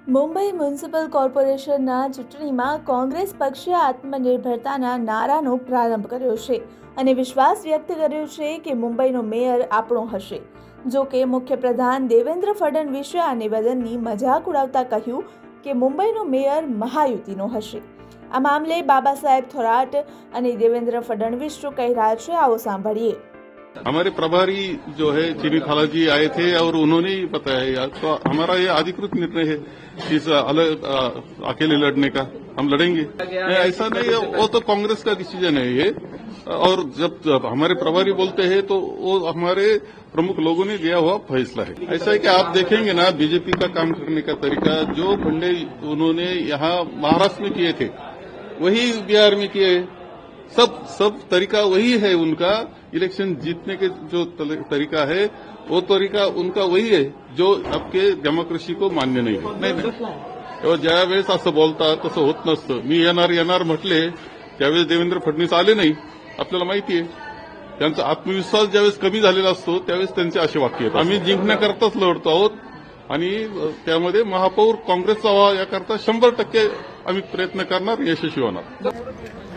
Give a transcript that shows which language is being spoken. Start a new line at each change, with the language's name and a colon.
Gujarati: Mumbai municipal કોર્પોરેશનના ચૂંટણીમાં કોંગ્રેસ પક્ષે આત્મનિર્ભરતાના નારાનો પ્રારંભ કર્યો છે અને વિશ્વાસ વ્યક્ત કર્યો છે કે મુંબઈનો મેયર આપણો હશે। જો કે મુખ્યપ્રધાન દેવેન્દ્ર ફડણવીસે આ નિવેદનની મજાક ઉડાવતા કહ્યું કે મુંબઈનો મેયર મહાયુતિનો હશે। આ મામલે બાબા સાહેબ થોરાટ અને દેવેન્દ્ર ફડણવીસ શું કહી રહ્યા છે, આવો સાંભળીએ।
Hindi: हमारे प्रभारी जो है चीनी थाला जी आए थे और उन्होंने ही बताया, तो हमारा ये अधिकृत निर्णय है इस अलग अकेले लड़ने का। हम लड़ेंगे, ऐसा नहीं है, वो तो कांग्रेस का डिसीजन है ये। और जब हमारे प्रभारी बोलते हैं तो वो हमारे प्रमुख लोगों ने लिया हुआ फैसला है। ऐसा है कि आप देखेंगे ना, बीजेपी का काम करने का तरीका, जो फंडे उन्होंने यहाँ महाराष्ट्र में किए थे वही बिहार में किए। सब तरीका वही है उनका। इलेक्शन जीतने के जो तरीका है वो तरीका उनका वही है जो आपके डेमोक्रेसी को मान्य नहीं है।
Marathi: नाही ज्या वेळेस असं बोलता तसं होत नसतं। मी येणार म्हटले त्यावेळेस देवेंद्र फडणवीस आले नाही, आपल्याला माहिती आहे। त्यांचा आत्मविश्वास ज्यावेळेस कमी झालेला असतो त्यावेळेस त्यांचे असे वाक्य येतात। आम्ही जिंकण्याकरताच लढतो आहोत आणि त्यामध्ये महापौर काँग्रेसचा व्हावा याकरता 100% आम्ही प्रयत्न करणार, यशस्वी होणार।